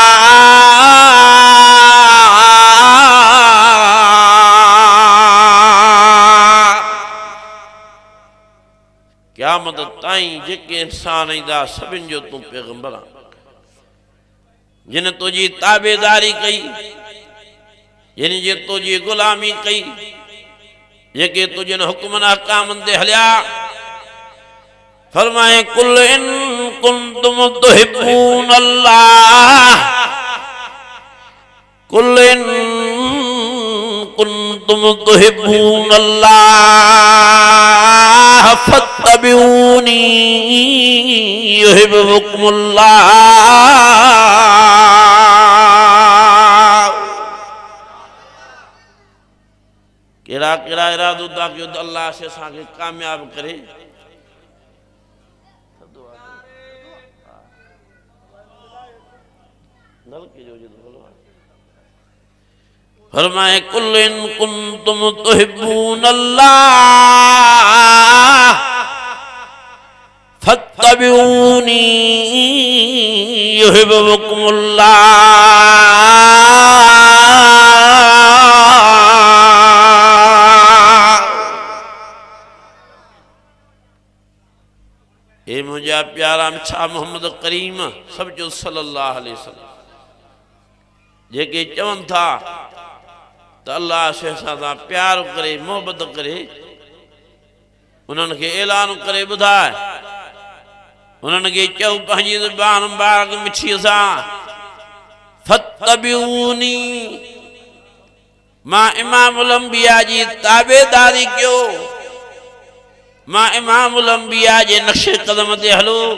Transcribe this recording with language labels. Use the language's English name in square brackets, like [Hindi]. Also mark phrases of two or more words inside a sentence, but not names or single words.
[Sindhi] क़यामत ताईं जेके इंसान ईंदा सभिनि जो तूं पैगंबर आ जिन तुझी ताबेदारी कई जिन जे तुझी गुलामी कई जेके तुझनि हुक्मन अहकामन ते हलिया फरमाए [Arabic] قل إن كنتم تحبون الله قل إن كنتم تحبون الله فاتبعوني يحببكم الله [Sindhi] केड़ा केड़ा इरादो था कि अल्लाह से असांखे कामयाब करे [Arabic] फरमाए قل إن كنتم تحبون الله فاتبعوني يحببكم الله [Sindhi] ए मुझा प्यारा मिठा मोहम्मद करीम सब जो [Arabic] صلى الله عليه وسلم [Sindhi] जेके चवन था तो अल्लाह से सां प्यार करे मोहब्बत करे उन्हनि खे ऐलान करे ॿुधाए उन्हनि खे चओ पंहिंजी ज़ुबान मुबारक मिठीअ सां फत्तबिऊनी मां इमामुल अंबिया जी ताबेदारी कयो मां इमामुल अंबिया जे नक्शे कदम ते हलो